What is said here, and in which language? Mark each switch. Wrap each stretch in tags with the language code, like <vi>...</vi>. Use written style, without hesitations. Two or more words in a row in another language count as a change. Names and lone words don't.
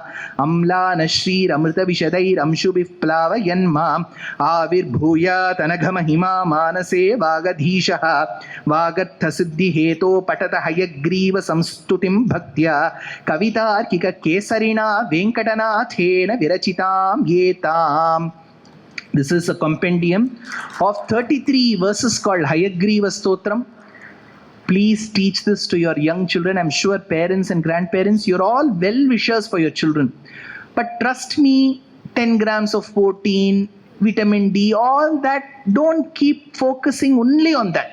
<sa>ಅಮ್ಲಾನಶ್ರೀರಮೃತವಿಶದೈರಂಶುಭಿಃ ಪ್ಲಾವಯನ್ಮಾಂ ಆವಿರ್ಭೂಯಾತನಘಮಹಿಮಾ ಮಾನಸೇ ವಾಗಧೀಶಃ ವಾಗರ್ಥಸಿದ್ಧಿಹೇತೋ ಪಠತ ಹಯಗ್ರೀವ ಸಂಸ್ತುತಿಂ ಭಕ್ತ್ಯಾ ಕವಿತಾರ್ಕಿಕ ಕೇಸರಿಣಾ ವೆಂಕಟನಾಥೇನ ವಿರಚಿತಾಂ ಏತಾಂ.</sa> <en>This is a compendium of 33 verses called Hayagriva Stotram. Please teach this to your young children. I'm sure parents and grandparents, you're all well-wishers for your children. But trust me, 10 grams of protein, vitamin D, all that, don't keep focusing only on that.</en>